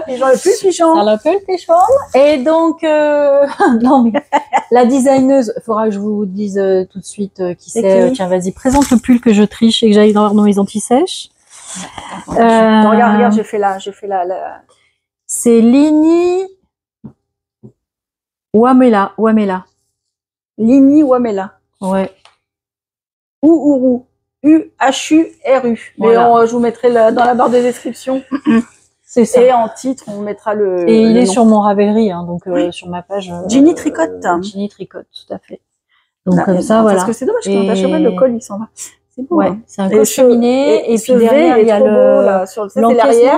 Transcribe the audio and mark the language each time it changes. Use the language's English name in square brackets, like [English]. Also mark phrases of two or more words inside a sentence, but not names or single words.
[French] Le pull pigeon. Ça le pull pigeon. Et donc, non mais, la designeuse, il faudra que je vous dise tout de suite qui c'est. Tiens, vas-y, présente le pull que je triche et que j'aille dans mes anti-sèches. Regarde, j'ai fait la. C'est Lini Wamela. Lini Wamela. Ouais. Ouru. U-H-U-R-U. Voilà. Mais je vous mettrai dans la barre de description. C'est ça. Et en titre, on mettra le. Et il est sur mon Ravelry, hein, donc sur ma page. Ginny Tricotte. Ginny Tricotte, tout à fait. Donc comme ça, voilà. Parce que c'est dommage quand on achète le col, il s'en va. C'est beau. Ouais, c'est un col cheminé. Et puis derrière, il y a l'encaissement.